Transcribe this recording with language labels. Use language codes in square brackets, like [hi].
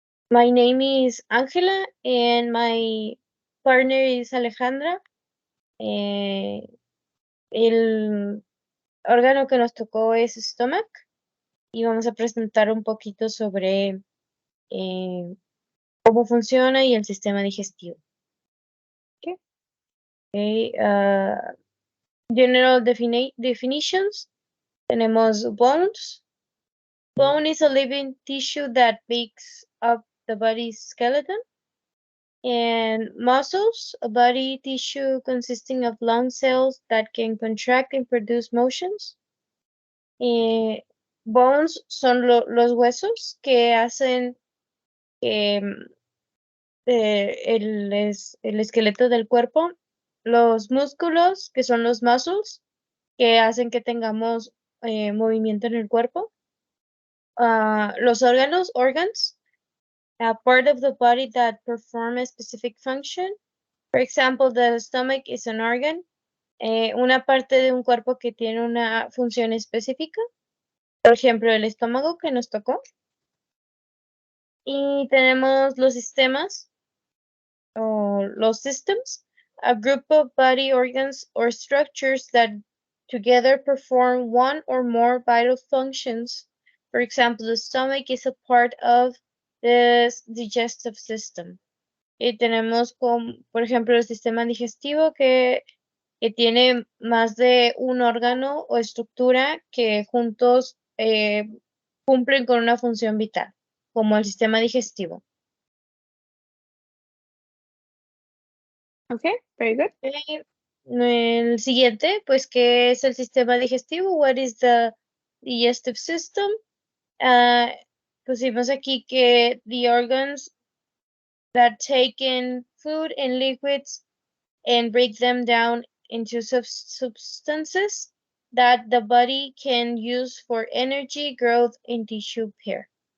[en] My name is Angela and my partner is Alejandra. [es] El órgano que nos tocó es stomach y vamos a presentar un poquito sobre cómo funciona y el sistema digestivo. [en] Okay. General definitions. [es] Tenemos bones. [en] Bone is a living tissue that makes up the body's skeleton. And muscles, a body tissue consisting of long cells that can contract and produce motions. [es] Bones son los huesos que hacen el esqueleto del cuerpo. Los músculos, que son los muscles, que hacen que tengamos movimiento en el cuerpo. Los órganos, organs, [en] a part of the body that perform a specific function. For example, the stomach is an organ, [es] una parte de un cuerpo que tiene una función específica. Por ejemplo, el estómago que nos tocó. Y tenemos los sistemas o los systems, [en] a group of body organs or structures that together perform one or more vital functions. For example, the stomach is a part of the digestive system. [es] Y tenemos, por ejemplo, el sistema digestivo que tiene más de un órgano o estructura que juntos cumplen con una función vital, como el sistema digestivo. [en] Okay, very good. [es] El siguiente, pues, ¿qué es el sistema digestivo? [en] What is the digestive system? [es] Pusimos aquí que [en] the organs that take in food and liquids and break them down into substances that the body can use for energy, growth, and tissue repair.